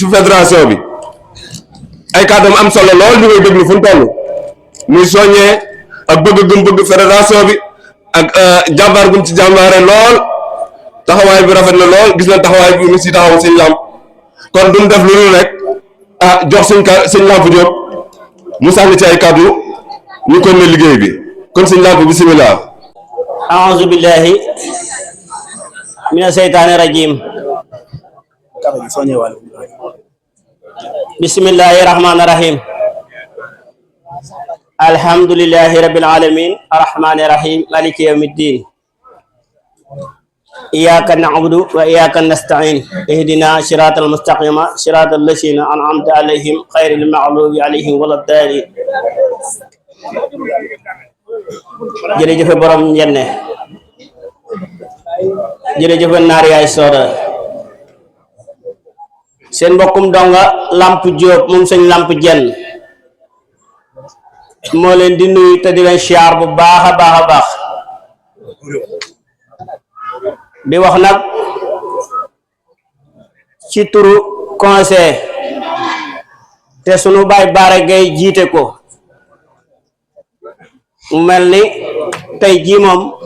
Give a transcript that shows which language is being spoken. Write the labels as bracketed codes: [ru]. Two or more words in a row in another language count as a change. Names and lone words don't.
[wo] fédération bi ay kàddoom am solo lool ñu koy déglu fu mu toll muy soññee ak bëgg gëm bëgg fédération bi ak jàmbaar gum ci jàmbaare lool taxawaay bi rafet na lool gis na taxawaay bi mu si taxaw sëñ Lamp kon duñ def lu dul rek jox sëñ Lamp Diop mu sànni ci ay kàddu ñu kon ne liggéey bi kon sëñ Lamp bismillah [ar] أعوذ بالله من الشيطان الرجيم بسم الله الرحمن الرحيم الحمد لله رب العالمين الرحمن الرحيم مالك يوم الدين إياك نعبد وإياك نستعين اهدنا صراط المستقيم صراط الذين أنعمت عليهم غير المغضوب عليهم ولا الضالين [wo] jërëjëf borom njenne jërëjëf naar yaay sooda seen mbokkum donga Lamp Diop moom sëñ Lamp Jenn moo leen di nuyu te di leen siyaar bu baax a baax a baax di wax nag ci turu conseil te sunu baay Baara Gay jiite ko mu mel ni tey jii moom